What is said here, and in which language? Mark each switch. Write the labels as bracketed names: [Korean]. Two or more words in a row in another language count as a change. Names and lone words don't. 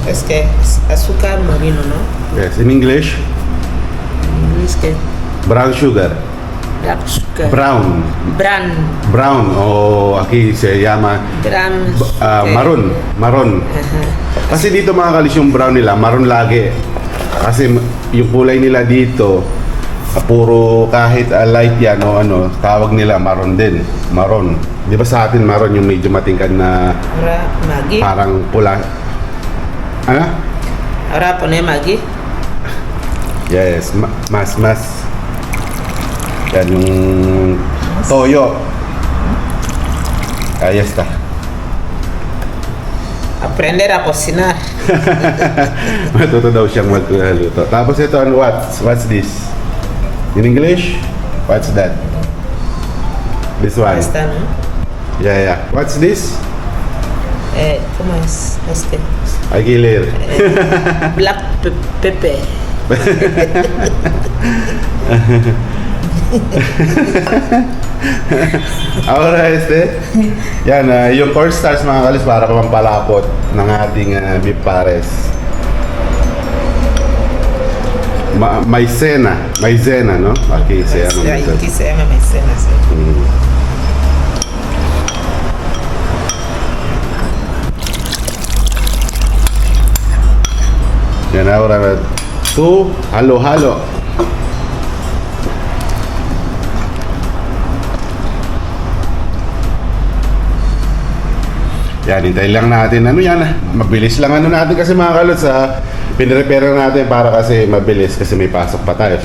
[Spanish] que azúcar marino, ¿no? [English] Yes, in English, [Spanish] Es que [English] brown sugar. black sugar. Brown. Brown [Spanish] o aquí se llama [English] Brown maroon. Maroon. [Spanish] Ajá. [Filipino] Kasi dito mga kalis yung brown nila, maroon lagi. Kasi yung kulay nila dito, puro kahit light yan o ano, tawag nila maroon din. Maroon. Di ba sa atin maroon yung medyo matingkad na [Spanish] Ahora Maggi. [Filipino] parang pula. Ano? [Spanish] Ahora pone Maggi. [Filipino] Yes, mas. Yan yung toyo. [Spanish] Ahí está. Aprender a cocinar. [Filipino] Matuto daw siyang magluto. Tapos ito, ano, [English] what's this? In English? What's that? This one. [Spanish] Esta, ¿no? [English] Yeah. What's this? [Spanish] ¿Cómo es este? Aguilar. [English] Black pepper. [Filipino] Ahora yan, yung cornstarch mga kalis para pampalapot ng ating beef pares. [Spanish] Maizena, no? Aquí se llama maizena. Aquí se llama maicena, sí. Yan, ahora tú, [Filipino] halo. Yan, hintayin lang natin. Ano yan? Mabilis lang ano natin kasi mga kalots pinirepare natin para kasi mabilis kasi may pasok pa tayo.